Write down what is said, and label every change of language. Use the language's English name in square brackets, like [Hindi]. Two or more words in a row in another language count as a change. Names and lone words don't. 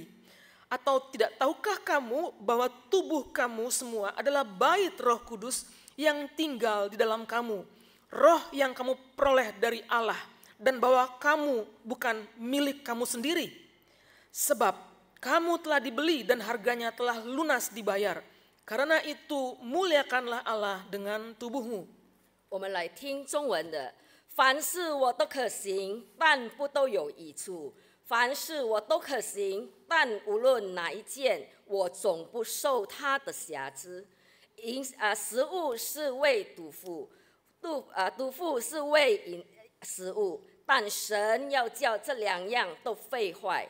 [Indonesian] Atau tidak tahukah kamu bahwa tubuh kamu semua adalah bait Roh Kudus yang tinggal di dalam kamu, roh yang kamu peroleh dari Allah, dan bahwa kamu bukan milik kamu sendiri. Sebab kamu telah dibeli dan harganya telah lunas dibayar. Karena itu muliakanlah Allah dengan tubuhmu. [Chinese] 我们来听中文的，凡事我都可行，但不都有益处；凡事我都可行，但无论哪一件，我总不受他的辖制。食物是为肚腹，肚腹是为食物，但神要叫这两样都废坏。